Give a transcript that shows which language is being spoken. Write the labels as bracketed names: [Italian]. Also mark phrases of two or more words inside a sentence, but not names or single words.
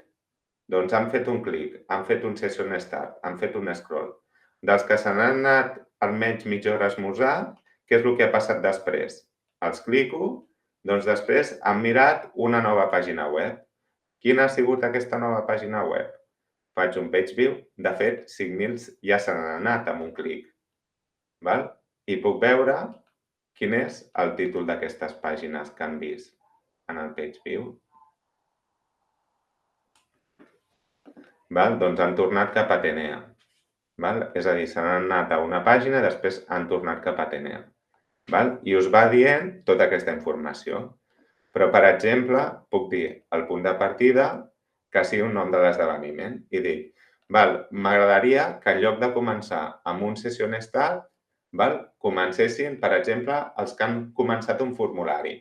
[Catalan] Doncs han fet un clic, han fet un [English] Session Start, [Catalan] han fet un scroll. Dels que se n'han anat almenys mitja hora a esmorzar, què és el que ha passat després? Els clico, doncs després han mirat una nova pàgina web. Quina ha sigut aquesta nova pàgina web? Faig un [English] page view. [Catalan] De fet, 5.000 ja se n'han anat amb un clic. I puc veure quin és el títol d'aquestes pàgines que han vist en el [English] page view. [Catalan] Doncs han tornat cap a TNA. És a dir, se n'han anat a una pàgina i després han tornat cap a TNA. I us va dient tota aquesta informació. Però, per exemple, puc dir el punt de partida que sigui un nom de l'esdeveniment i dic, m'agradaria que en lloc de començar amb un [English] Session Start, [Catalan] comencessin, per exemple, els que han començat un formulari.